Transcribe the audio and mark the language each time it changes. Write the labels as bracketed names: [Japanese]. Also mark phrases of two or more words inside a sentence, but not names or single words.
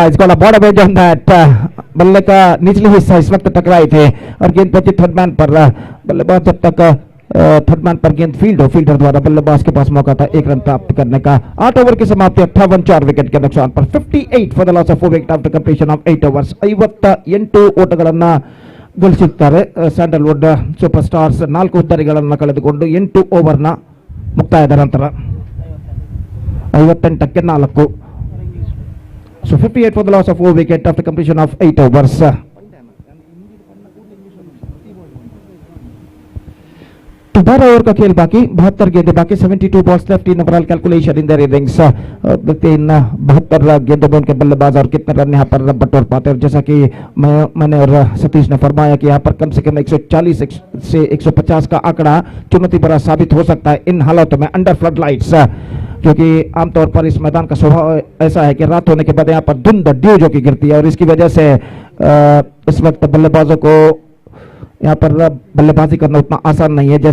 [Hindi] इसको [English] bored away on that, [Hindi] बल्ले का निचली हिस्सा इस वक्त टकराई थे और गेंद पहुंची थर्ड मैन पर। बल्लेबाज जब तक थर्ड मैन पर गेंद फील्ड हो, फील्डर द्वारा बल्लेबाज के पास मौका था 1 रन प्राप्त करने का। 8 ओवर की समाप्ति 58 4 विकेट के नुकसान पर, [English] 58 for the loss of 4 wicket after completion of 8 overs. [Kannada] 58 ಓಟಗಳನ್ನ ಗಳಿಸುತ್ತಾರೆ ಸ್ಯಾಂಡಲ್ವುಡ್ ಸೂಪರ್ ಸ್ಟಾರ್ಸ್। 4 ಉದ್ದರಿಗಳನ್ನು ಕಳೆದುಕೊಂಡು 8 ಓವರ್ನ ಮುಕ್ತಾಯದ ನಂತರ 58ಕ್ಕೆ 4. [English] So 58 for the loss of 4 wicket after completion of 8 overs. [Hindi] 12 ओवर का खेल बाकी, 72 गेंदें बाकी, [English] 72 balls left in overall calculation in their innings. [Hindi] 72 गेंदों में उनके बल्लेबाज और कितने रन यहाँ पर बटोर पाते हैं। जैसा कि मैंने और सतीश ने फरमाया कि यहाँ पर कम से कम 140 से 150 का आंकड़ा चुनौती भरा साबित हो सकता है इन हालातों में [English] under flood lights, [Hindi] क्योंकि आमतौर पर इस मैदान का स्वभाव ऐसा है कि रात होने के बाद यहाँ पर धुंध ड्यू जो की गिरती है और इसकी वजह से इस वक्त बल्लेबाजों को यहाँ पर बल्लेबाजी करना उतना आसान नहीं है।